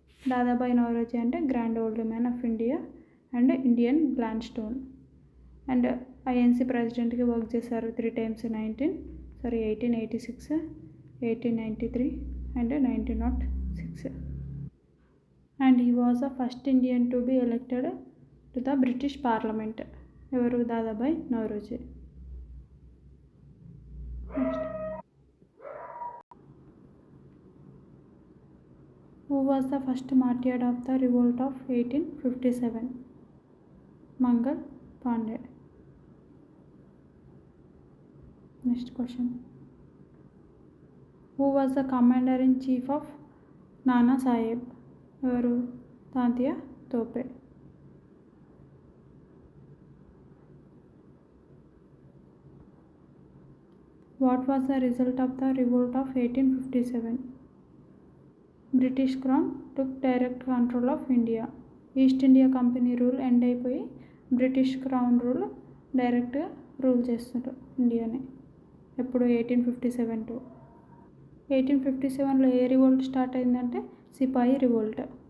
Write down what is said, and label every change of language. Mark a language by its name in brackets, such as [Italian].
[Telugu] దాదాబాయి నౌరోజీ అంటే grand old man of India and Indian glad stone. And INC ప్రెసిడెంట్గా work చేశారు [English] 3 times 1886, 1893 and 1906. And he was the first Indian to be elected to the British Parliament. [Telugu] ఎవరు? Dadabhai Naoroji. [English] Next, who was the first martyr of the revolt of 1857? [Telugu] Mangal Pandey. [English] Next question, who was the commander in chief of Nana Sahib? [Telugu] ఎవరు? Tantia Tope. [English] What was the result of the revolt of 1857? British Crown took direct control of India. [Telugu] East India company rule end అయిపోయి British crown rule డైరెక్ట్గా rule చేస్తారు ఇండియాని. ఎప్పుడు? 1857 1857లో ఏ revolt start అయిందంటే సిపాయి revolt.